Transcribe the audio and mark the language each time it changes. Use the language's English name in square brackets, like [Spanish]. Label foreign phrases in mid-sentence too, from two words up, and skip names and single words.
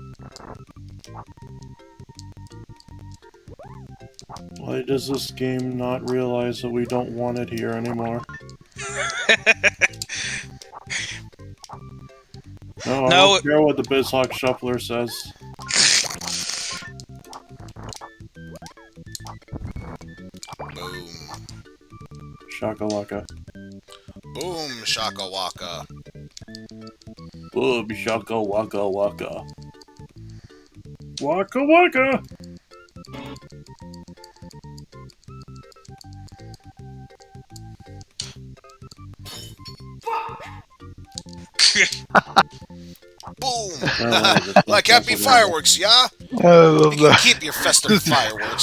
[English] Why does this game not realize that we don't want it here anymore? No, I No. don't care what the Bizhawk Shuffler says. Boom. Shakalaka. Boom, shaka waka. Boom, shaka waka waka. Waka waka! Boom! Oh, Like happy fireworks, yeah? I love You can that. keep your festive fireworks.